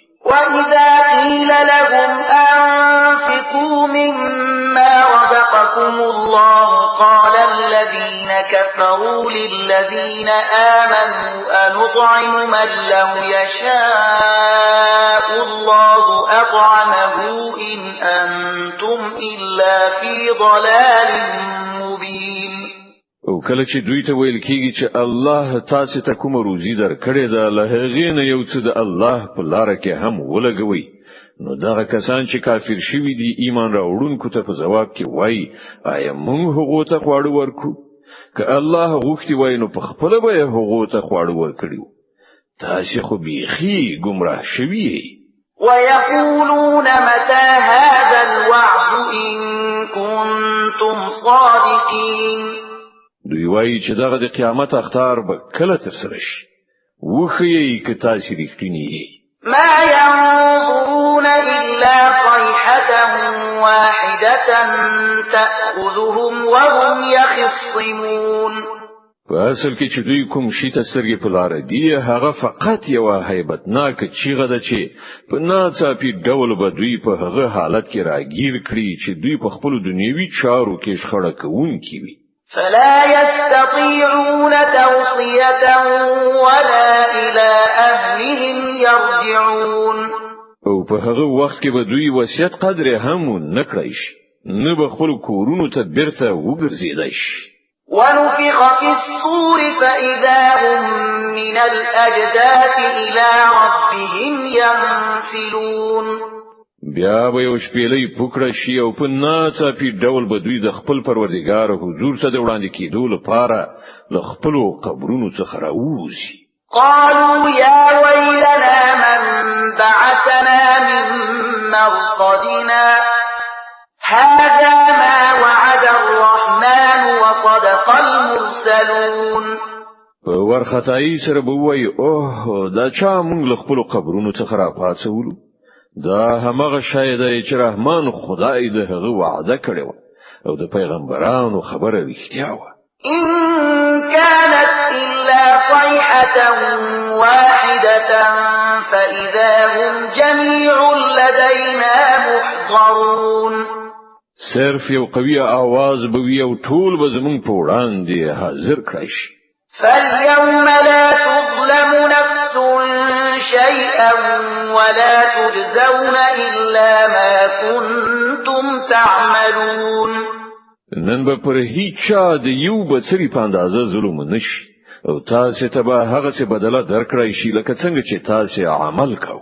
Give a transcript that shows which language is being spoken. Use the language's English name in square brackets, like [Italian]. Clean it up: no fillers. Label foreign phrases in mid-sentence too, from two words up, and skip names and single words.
[Arabic] وَإِذَا قِيلَ لَهُمْ أَنفِقُوا مِمَّا رَزَقَكُمُ اللَّهُ قَالَ الَّذِينَ كَفَرُوا لِلَّذِينَ آمَنُوا أَنُطْعِمُ مَن لَّوْ يَشَاءُ اللَّهُ أَطْعَمَهُ إِنْ أَنتُمْ إِلَّا فِي ضَلَالٍ مُّبِينٍ [Pashto] او کله چې دوی ته ویل کیږي چې الله تاسو ته کوم روزي درکړي ده له هغې نه یو څه د الله په لار کې هم ولګوي نو دغه کسان چې کافر شوي دي ایمان راوړونکو ته په جواب کې وایي آیا موږ هغه ته خواړه ورکو که الله غوښتي وای نو په خپل به هغه ته خواړه ورکړو تاسو خو بيخي گمراه شوي [Arabic] ويقولون متى هذا الوعد إن كنتم صادقين [Pashto] دوی وایي چې دغه د قیامت اختار به کله ترسره شي وخی که تاسو رښتینی [Arabic] ما ينظرون إلا صيحة واحدة تأخذهم وهم يخصمون. [Pashto] په اصل کې چې دوی کوم شي ته سترګې په لار دی هغه فقط یو هیبتناک چیغه ده چې په ناڅاپي ډول به دوی په هغه حالت کې راګیر کړي چې دوی په خپل دنیوي چارو کې شخړه کوونکي وي. [Arabic] فلا يستطيعون توصية ولا إلى أهلهم يرجعون. [Pashto] او په هغه وخت کې به دوی وصیت قدر هم نه کړی شي نه به خپل کورونو ته بیرته وګرځیدای شي. [Arabic] ونفخ في الصور فإذا هم من الأجداث إلى ربهم ينسلون. [Pashto] بیا به یو شپېلې پوکړه شي او په ناڅاپي ډول به دوی د خپل پروردګار حضور ته د وړاندې کېدو لپاره له خپل قبرونو څخه راوځي. [Arabic] قالوا يا ويلنا من بعثنا من مرقدنا هذا ما وعد الرحمن وصدق المرسلون. [Pashto] په ورختای سره به وای اوه دا چا موږ له خپل قبرونو څخه را پاتولو دا همغه شاید چې رحمان خدای د هغه وعده کړی و او د پیغمبرانو خبره رښتیا و. [Arabic] إن كانت إلا صيحة واحدة فإذا هم جميع لدينا محضرون. [Pashto] صرف یو قوي आवाज به وي او ټول به زمون په وړاندې حاضر کړی شي. [Arabic] فاليوم لا تظلم نفس شيئا ولا تجزون إلا ما كنتم تعملون. [Pashto] نن به پر هیڅ چا د یو بڅری په اندازه ظلم نشي او تاسو ته به هغه څه بدله درکړی شي لکه څنګه چې تاسو عمل کوئ.